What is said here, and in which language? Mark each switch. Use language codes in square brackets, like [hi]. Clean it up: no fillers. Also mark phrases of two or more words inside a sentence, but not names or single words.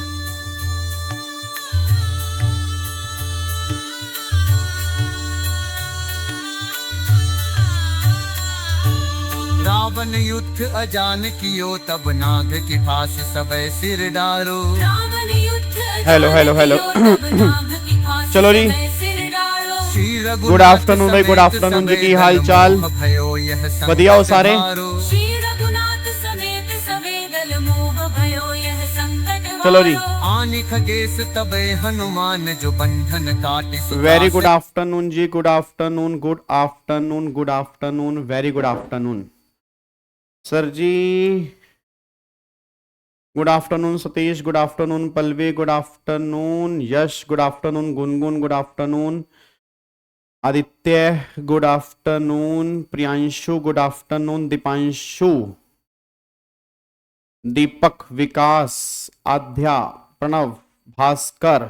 [hi] रावण युद्ध अजान कियो तब नाग की फांस सबे सिर डारो। रावण युद्ध [en] hello, hello, hello. [hi] चलो जी। [en] good afternoon [pa] भाई, [en] good afternoon [pa] जी, की हाल चाल? बढ़िया हो सारे? [hi] श्री रघुनाथ समेत सवेदल मोह भयो यह संकट चलो जी। आनि खगेश तबे हनुमान जो बंधन काटि सुदास। [en] Very good afternoon ji, good afternoon, good afternoon, good afternoon, very good afternoon sir ji. Good afternoon Satish, good afternoon Pallavi, good afternoon Yash, good afternoon Gungun, good afternoon Aditya, good afternoon Priyanshu, good afternoon Deepanshu, Deepak, Vikas, Aadhya, Pranav, Bhaskar.